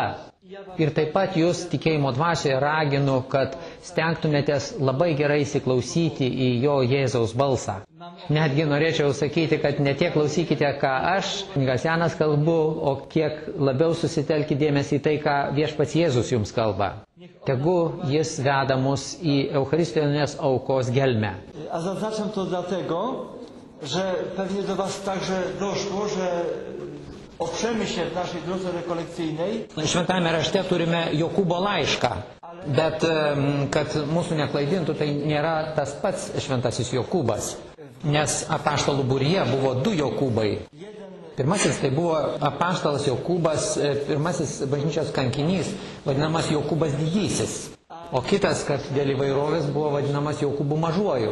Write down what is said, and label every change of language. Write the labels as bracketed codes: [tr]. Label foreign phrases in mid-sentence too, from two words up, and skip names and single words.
[lt] Ir taip pat jūs tikėjimo dvasioje raginu, kad stengtumėtės labai gerai įsiklausyti į jo Jėzaus balsą. Netgi norėčiau sakyti, kad ne tiek klausykite, ką aš, kunigas Janas, kalbu, o kiek labiau susitelkite dėmesį į tai, ką viešpats Jėzus jums kalba. Tegu jis veda mus į Eucharistinės aukos gelmę. [pl] A zaznaczam to dlatego, że pewnie do was także doszło, że oprzemy się w naszej drodze rekolekcyjnej. [lt] Šventame rašte turime Jokūbo laišką, bet kad mūsų neklaidintų, tai nėra tas pats šventasis Jokūbas, nes apaštalų būryje buvo du Jokūbai. Pirmasis tai buvo apaštalas Jokūbas, pirmasis bažnyčios kankinys, vadinamas Jokūbas didysis, o kitas, kad dėl įvairovės, buvo vadinamas Jokūbu mažuoju.